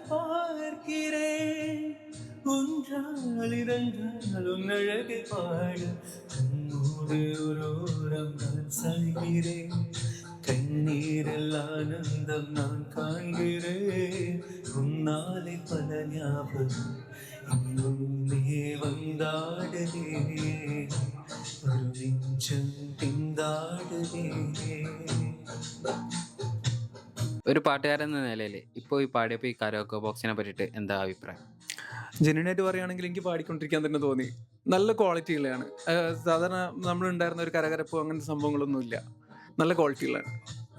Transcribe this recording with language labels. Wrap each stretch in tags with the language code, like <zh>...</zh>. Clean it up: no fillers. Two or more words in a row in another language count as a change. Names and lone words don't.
<ta>பார்க்கிறேன் ஒன்றால் இரண்டால் உன் அழகை பாட கண்ணோடு ஒரு ஓரம் நான் சாய்கிறேன் கண்ணீரில் ஆனந்தம் நான் காண்கிறேன் உன்னாலே பல ஞாபகம் இன்னுமே வந்தாடுதே ஒரு நெஞ்சம் திந்தாடுதே.</ta> <ml>ഒരു പാട്ടുകാരൻ എന്ന നിലയിൽ ഇപ്പോൾ ഈ പാടിയപ്പോൾ ഈ കരോക്കെ ബോക്സിനെ പറ്റിയിട്ട് എന്താ അഭിപ്രായം? ജെന്യൂനായിട്ട് പറയുകയാണെങ്കിൽ എനിക്ക് പാടിക്കൊണ്ടിരിക്കാൻ തന്നെ തോന്നി. നല്ല ക്വാളിറ്റികളാണ്. സാധാരണ നമ്മളുണ്ടായിരുന്ന ഒരു കരകരപ്പോ അങ്ങനത്തെ സംഭവങ്ങളൊന്നുമില്ല. നല്ല ക്വാളിറ്റികളാണ്.</ml>